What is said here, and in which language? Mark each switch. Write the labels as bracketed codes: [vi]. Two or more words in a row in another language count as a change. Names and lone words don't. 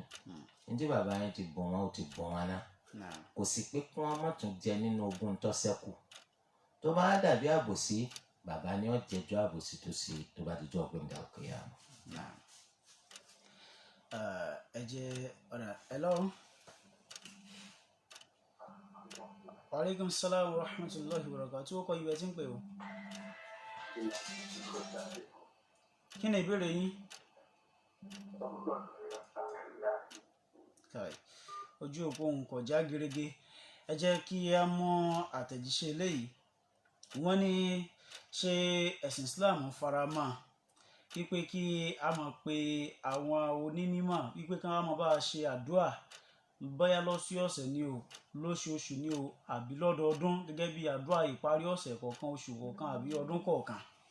[yo] ní bàbá yín ti bùn wọn ó ti bùn wọn náà. kò sí pé kí wọ́n má tún jẹ nínú ogún tó ṣẹ́kù. tó bá dàbí àbòsí, bàbá ni ó jẹ́jọ́ àbòsí tó ṣe tó bá dijọ́ ọgbẹ́ ìdá òkè yà mọ́. ẹ jẹ́ ọ̀nà ẹ lọ́rùn. [ar] عليكم السلام ورحمة الله وبركاته. [yo] tí ó kọ ìwé tí ń pè ó. kí ni ìbéèrè yín? ojú òpó òun kò já gerege. ẹ jẹ́ kí a mọ àtẹ̀jíṣẹ́ eléyìí. wọ́n ní ṣé ẹ̀sìn Islam fara mọ́ wípé kí a máa pe àwọn onímọ̀ wípé kí wọ́n máa bá a ṣe àdúà bóyá lọ́sọ̀ọ̀sẹ̀ ni o, lóṣooṣù ni o, àbí lọ́dọọdún gẹ́gẹ́ bí àdúà ìparí ọ̀sẹ̀ kọ̀ọ̀kan, oṣù kọ̀ọ̀kan àbí ọdún kọ̀ọ̀kan?